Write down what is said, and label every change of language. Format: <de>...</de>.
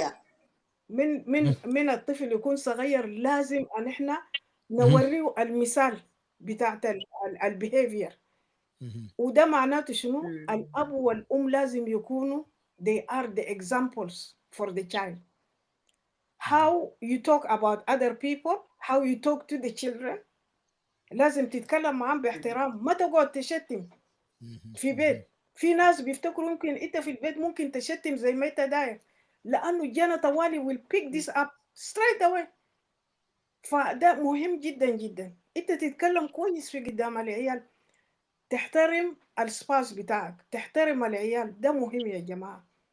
<en>Yeah.</en> <ar>من الطفل يكون صغير لازم ان احنا نوريه المثال بتاعت البيهيفير، وده معناته شنو؟ الاب والام لازم يكونوا</ar> <en>they are the examples for the child. How you talk about other people, how you talk to the children،</en> <ar>لازم تتكلم معاهم باحترام، ما تقعد تشتم في بيت. في ناس بيفتكروا ممكن انت في البيت ممكن تشتم زي ما انت داير، لانه الجنة طوالي</ar> <en>will pick this up straight away.</en> <ar>فده مهم جدا جدا، انت تتكلم كويس في قدام العيال، تحترم السباس بتاعك، تحترم العيال، ده مهم يا جماعة.</ar>